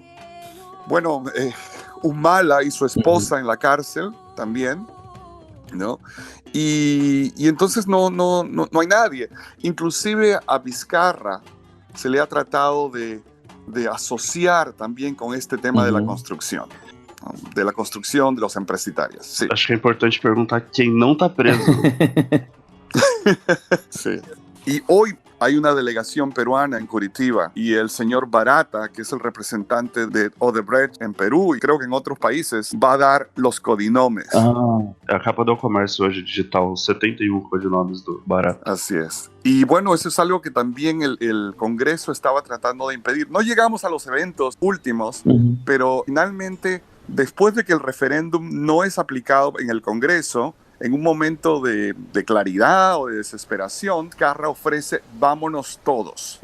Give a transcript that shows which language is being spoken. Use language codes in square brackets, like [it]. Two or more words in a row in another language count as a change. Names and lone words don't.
[es] Bueno, Humala y su esposa en la cárcel también, ¿no? Y entonces no hay nadie. Inclusive a Vizcarra se le ha tratado de asociar también con este tema de la construcción, ¿no? De la construcción de los empresarios. Sí. [pt] Acho que é importante perguntar quem não tá preso. [es] Sí. Y hoy hay una delegación peruana en Curitiba y el señor Barata, que es el representante de Odebrecht en Perú y creo que en otros países, va a dar los codinomes. [pt] É a capa do Comércio hoje digital, 71 codinomes do Barata. [es] Así es. Y bueno, eso es algo que también el Congreso estaba tratando de impedir. No llegamos a los eventos últimos, pero finalmente, después de que el referéndum no es aplicado en el Congreso, en un momento de claridad o de desesperación, Vizcarra ofrece vámonos todos.